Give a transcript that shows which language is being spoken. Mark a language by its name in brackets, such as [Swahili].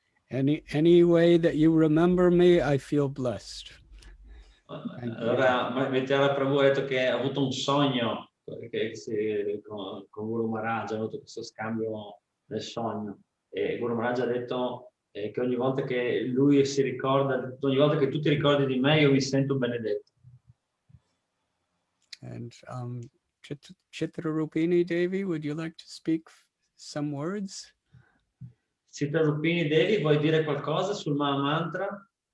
[English] Any way that you remember me, I feel blessed. [Italian] Allora, Mrityuhara Prabhu ha detto che ha avuto un sogno con Guru Maharaj, ha avuto questo scambio nel sogno. E Guru Maharaj ha detto che ogni volta che lui si ricorda, ogni volta che tu ti ricordi di me, io mi sento benedetto. [English] And Chitrarupini Devi, would you like to speak some words? [Italian] Chitrarupini Devi, vuoi dire qualcosa sul Maha Mantra?